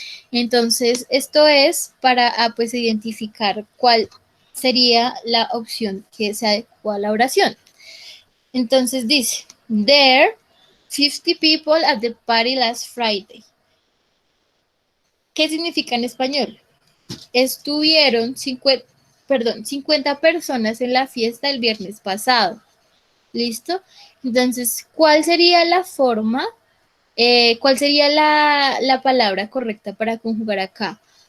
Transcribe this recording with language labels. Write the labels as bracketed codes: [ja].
[es] Entonces, esto es para pues identificar cuál sería la opción que se adecua a la oración. Entonces dice, [en] there 50 people at the party last Friday. [es] ¿Qué significa en español? Estuvieron 50 personas en la fiesta el viernes pasado. ¿Listo? Entonces, ¿cuál sería la forma? ¿Cuál sería la palabra correcta para conjugar acá?